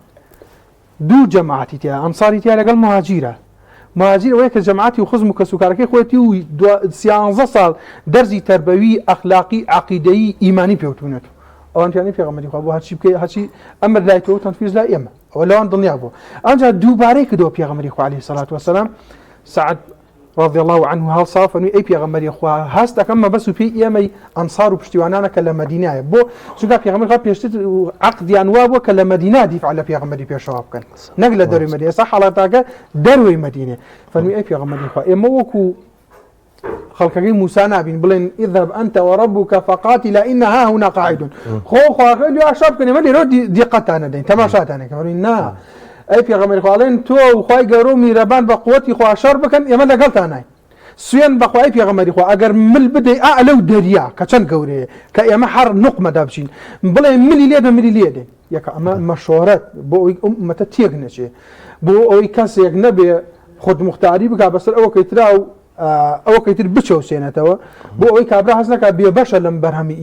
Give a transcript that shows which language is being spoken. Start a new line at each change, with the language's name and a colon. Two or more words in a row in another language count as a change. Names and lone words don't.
Central Kurdish: دوو جەماعەتی تیا ئەنساری تیا لەگەڵ مهاجیرە مهاجیر ئەوەیە کە جەماعەتی و خزم و کەسوکارەکەی خۆەتی و 13 ساڵ دەرزی تەربەوی ئەخلاقی عەقیدەیی ئیمانی پێوتونێت ئەوانتیانی پێغەمبەری خوا بۆ هەرچی بکەی هەرچی ئەمر لای تۆ تەنفیز لای ئێمە ئەوە لەوان دڵنیا بوو ئەنجا دووبارەی کردەوە پێغەمبەری خوا
Arabic: عەلەیهی سەڵات وەسەلام
Central Kurdish: سعد
Arabic: رضي الله عنه
Central Kurdish: هەڵسا فەرمی ئەی پێغەمبەری خوا هەست دەکەم مەبەست و پێی ئێمەی ئەنسار و پشتیوانانە کە لە مەدینایە بۆ چونکە پێغەمبەری خوا پێشتر عەقدیان وا بووە کە لە مەدینە دیفع لە پێغەمبەری پێشەوا بکەن نەک لە دەروی مەدینە ئێستا حاڵەتاکە دەروی مەدینە فەرمی ئەی پێغەمبەری خوا ئێمە وەکو خەڵکەکەی موسا نابین بڵێن
Arabic: اذهب أنت وربك فقاتلا إن ها هنا قاعدون
Central Kurdish: خۆ خواکە لێ ئاشا بکەن ئێمە لێرە دیقەتانە دەین تەماشاتانە کە فەرمی نا ئەی پێغەمبەری خوا ئەڵێن تۆ و خوای گەورە و میرەبان بە قووەتی خوا شەڕ بکەن ئێمە لەگەڵتان ناین سوێن بەخوای پێغەمبەری خوا ئەگەر مل بدەی لەو دەریا کە چەند گەورەیە کە ئێمە هەر نوقمەدا بچین بڵێ ملی لێ ملی لێ دێن یەکە ئەمە مەشۆرەت بۆ ئەوی ئومەتە تێک نەچێ بۆ ئەوەی کەسێک نەبێ خودمختاری بکا بەسەر ئەوەکەی ترا و ئەوەکەی تر بچەوسێنێتەوە بۆ ئەوەی کابرا هەز نەکا بێ بەشە لەم